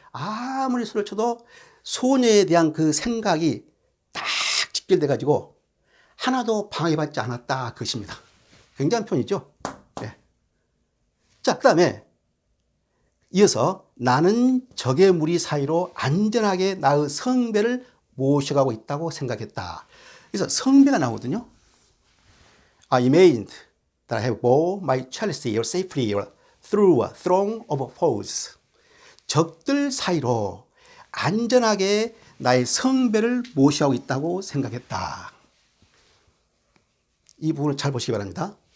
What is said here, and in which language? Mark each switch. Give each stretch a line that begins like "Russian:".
Korean: 아무리 소리를 쳐도 소녀에 대한 그 생각이 딱 직결돼 가지고 하나도 방해받지 않았다 그것입니다. 굉장한 표현이죠. 네. 자, 그 다음에 이어서 나는 적의 무리 사이로 안전하게 나의 성배를 모셔가고 있다고 생각했다. 그래서 성배가 나오거든요.
English: I imagined that I have bore my chalice safely through a throng of foes.
Korean: 적들 사이로 안전하게 나의 성배를 모셔가고 있다고 생각했다. 이 부분을 잘 보시기 바랍니다.